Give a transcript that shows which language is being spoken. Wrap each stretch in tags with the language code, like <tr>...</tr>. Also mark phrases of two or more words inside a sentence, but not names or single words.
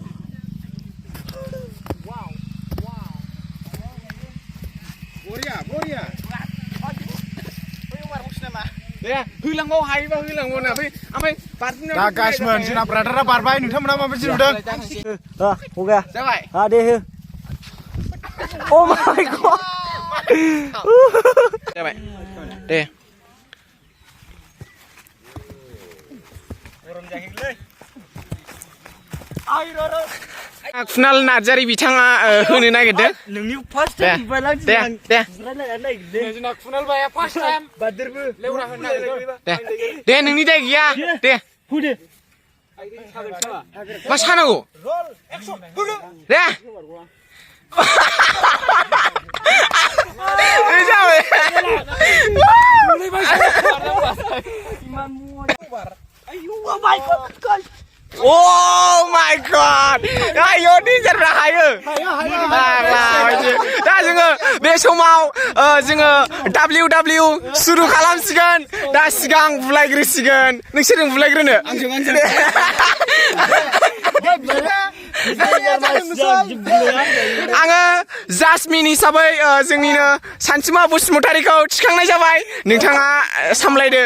<brx>बरिया दे होलांबाव हायोबा होलांबाव ना ओमफ्राय बारनो दा गाइसमोन जोंना ब्रादारा बारबाय नोंथांमोना माबायदि नुदों</brx> <hi>हो गया</hi> <brx>जाबाय दे हो</brx> <en>Oh my god</en> <brx>जाबाय दे गरम जाहैलै कुनाल नार्जारि बिथाङा होनो नागिरदों नोंनि फार्स्ट दे टाइम बायलां दे दे जोंना कुनाल बाया</brx> <en>first time</en> <brx>बादरबो लेवरा होनो नागिरदों दे नोंनि दाय गैया दे हुदे मा सानांगौ दे जाबाय</brx> <en>Oh my god!</en> <brx>Ayo danger hayo. दा जोङो बे समाव जोङो WW सुरु खालामसिगोन दा सिगां बुलायग्रोसिगोन नोंसोरजों बुलायग्रोनो आङो जासमिन हिसाबै जोंनिनो सानसुमा बसुमतारीखौ थिखांनाय जाबाय नोंथाङा सामलायदो</brx>